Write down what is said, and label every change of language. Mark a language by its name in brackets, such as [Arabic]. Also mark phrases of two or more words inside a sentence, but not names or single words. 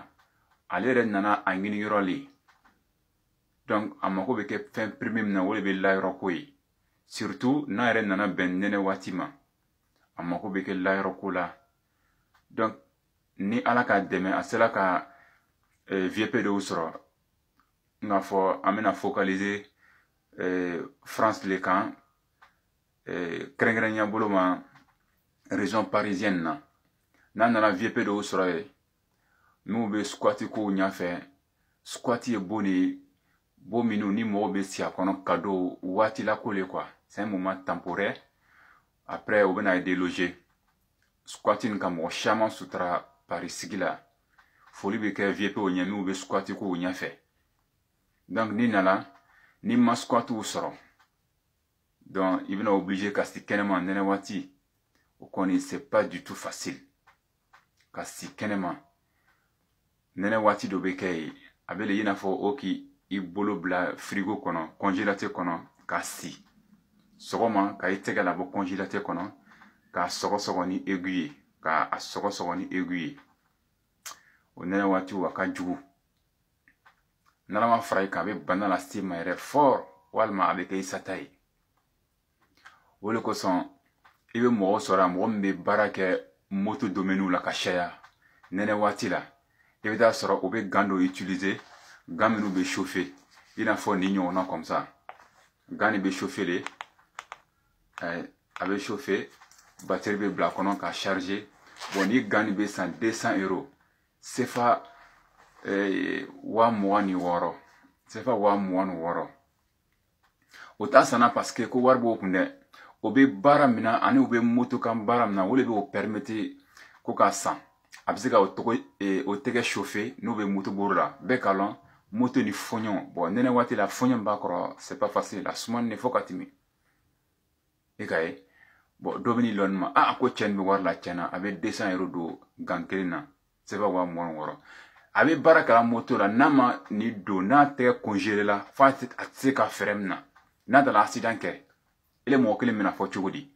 [Bambara] Ale yɛrɛ nana a ɲini yɔrɔ le, donc a mako bɛ kɛ fɛn premier min na o de bɛ layɔrɔ ko ye, surtout n'a yɛrɛ nana bɛn nɛnɛ waati ma a mako bɛ kɛ layɔrɔ ko la. Donc ni ala ka dɛmɛ a sera ka VP dɔw sɔrɔ, n'a fɔ an bɛna focaliser France le kan, kɛrɛnkɛrɛnya bolo ma [French] région parisienne [Bambara] na. N'a nana VP dɔw sɔrɔ ye n'u bɛ squat kow ɲɛfɛ. Squat ye bon de ye, bon minnu ni mɔgɔw bɛ si a kɔnɔ ka don waati la ko le quoi. [French] C'est un moment temporaire. [Bambara] Après u bɛna déloger. Squat in ka mɔgɔ caman sutura Paris sigi la. Foli bɛ kɛ VP o ɲɛ n'u bɛ squat kow ɲɛfɛ. Donc ni nana ni ma squat sɔrɔ, donc i bɛna obligé ka si kɛnɛma nɛnɛ waati. O kɔni [French] c'est pas du tout facile [Bambara] ka si kɛnɛma nɛnɛ waati dɔ bɛ kɛ ye a bɛ le i n'a fɔ o k'i bolo bila frigo kɔnɔ, congélateur kɔnɔ ka si. Sɔgɔma ka i tɛgɛ labɔ congélateur kɔnɔ k'a sɔgɔsɔgɔ ni aiguille ye, k'a sɔgɔsɔgɔ ni aiguille ye. O nɛnɛ waati a ka jugu. N'ala ma fara i kan a bɛ bana lase ma yɛrɛ fort walima a bɛ kɛ i sata ye. O de kosɔn i bɛ mɔgɔ sɔrɔ a mɔgɔ min bɛ baara kɛ moto domaine la ka caya nɛnɛ waati la. I bɛ taa sɔrɔ o bɛ gants dɔ utiliser, gants minnu bɛ chauffer i n'a fɔ nin ɲɔgɔnna [French] comme ça. [Bambara] Gants nin bɛ chauffer de, a bɛ chauffer, batterie bɛ bila a kɔnɔ ka charger. Bon ni gants nin bɛ san 200 €, CFA 26,000, CFA 26,000. O t'a sanna parce que ko wari b'o kun dɛ. O bɛ baara min na ani u bɛ moto kan baara min na o de bɛ o permettre ko k'a san. A bɛ se ka o tɛgɛ chauffer n'u bɛ moto boro la. Bɛɛ k'a lɔn moto ni fɔɲɔ, bon nɛnɛ waati la fɔɲɔ b'a kɔrɔ, [French] c'est pas facile. [Bambara] A sumani de fo ka tɛmɛ. I ka ye, bon dɔ bɛ n'i lɔn ma a ko cɛ nin bɛ wari la tiɲɛna a bɛ 200 € don gant kelen na, CFA 26,000. A bɛ baara kɛra moto la n'a ma ni don n'a tɛgɛ congelé la fo a tɛ se ka fɛrɛ min na. N'a dala accident kɛ ele mɔgɔ kelen bɛna fɔ cogo di?